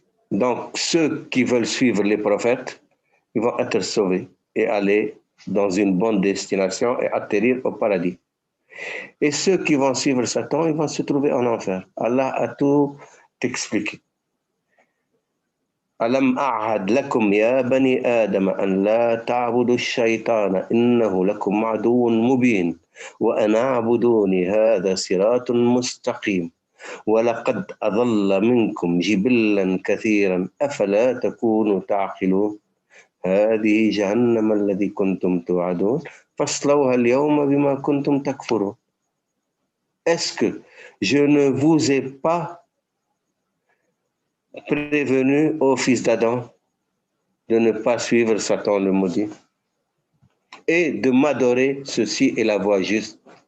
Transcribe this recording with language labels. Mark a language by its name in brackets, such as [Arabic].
[French] Donc, ceux qui veulent suivre les prophètes, ils vont être sauvés et aller dans une bonne destination et atterrir au paradis. Et ceux qui vont suivre Satan, ils vont se trouver en enfer. Allah a tout expliqué. [Arabic] ألم أعهد لكم يا بني آدم أن لا تعبدوا الشيطان إنه لكم عدو مبين وأن اعبدوني هذا صراط مستقيم ولقد أضل منكم جبلا كثيرا أفلا تكونوا تعقلون هذه جهنم الذي كنتم توعدون فاصلوها اليوم بما كنتم تكفرون. [French] Est-ce que je ne vous ai pas prévenu au fils d'Adam de ne pas suivre Satan le maudit et de m'adorer, ceci est la voie juste.